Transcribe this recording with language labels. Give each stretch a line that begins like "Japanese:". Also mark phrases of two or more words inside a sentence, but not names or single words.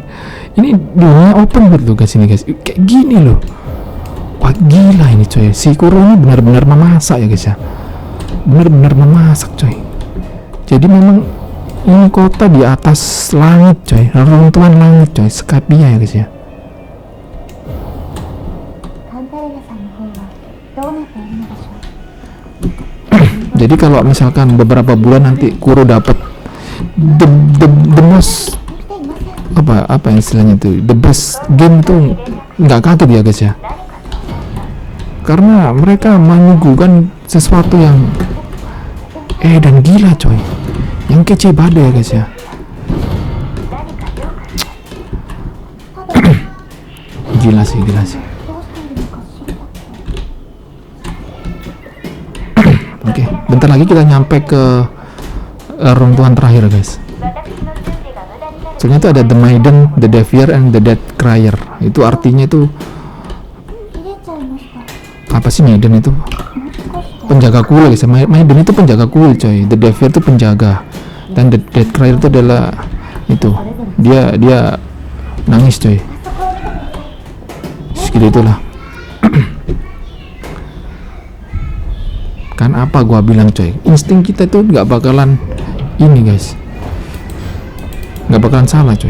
Indonesian: Ini dunia
English: open world
Indonesian: tuh guys, ini guys kayak gini loh. Wah gila ini coy, si Kuro ini benar-benar memasak ya guys ya, benar-benar memasak coy. Jadi memang ini kota di atas langit coy, reruntuhan langit coy, Skypia ya guys ya.
Japanese: カンタレラさんの方はどうなっているのでしょう
Indonesian: Jadi kalau misalkan beberapa bulan nanti Kuro dapat
English: the most
Indonesian: apa istilahnya tuh,
English: the best game
Indonesian: tuh nggak kaget ya guys ya, karena mereka menyuguhkan sesuatu yang dan gila coy, yang kece badai ya guys ya. Gila sih
Japanese: どうしているのか知りたくて
Indonesian: Oke, bentar lagi kita nyampe ke runtuhan terakhir guys. Soalnya itu ada The Maiden, The Devier, and The Dead Crier. Itu artinya itu
Japanese: 切れちゃいました
Indonesian: apa sih? Maiden itu
Japanese: もう少しで
Indonesian: penjaga kuil guys. Maiden itu penjaga kuil coy. The Devier itu penjaga, dan The Dead Crier itu adalah itu dia nangis coy. Segitu itulah. Kan apa gua bilang coy, insting kita tuh nggak bakalan ini guys, nggak bakalan salah coy.